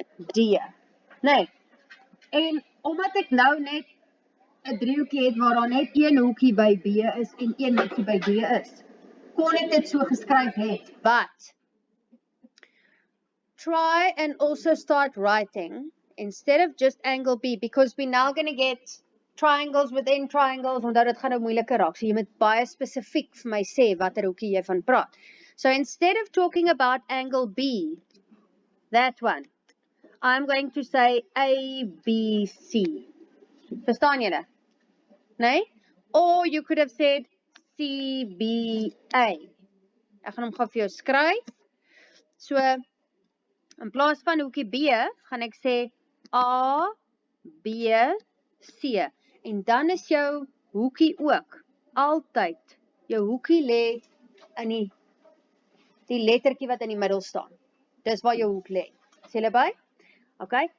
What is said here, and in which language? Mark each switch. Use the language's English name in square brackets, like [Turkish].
[Afrikaans] D. Nee. En omdat ek nou net 'n driehoekie het waar daar net een hoekie by B is en een hoekie by D is, kon ek dit so geskryf het. [English] But try and also start writing instead of just angle B, because we're now going to get triangles within triangles, [Afrikaans] omdat dit gaan nou moeiliker raak. So jy moet baie spesifiek vir my sê watter hoekie jy van praat. [English] So instead of talking about angle B, that one, I'm going to say ABC. [Afrikaans] Verstaan julle? Nee? [English] Or you could have said CBA. [Afrikaans] Ek gaan hom gou vir jou skryf. So in plaas van hoekie B, gaan ek sê A, B, C. En dan is jou hoekie ook altyd, jou hoekie lê in die lettertjie wat in die middel staan. Dis waar jou hoek lê. Sê julle by? Okay?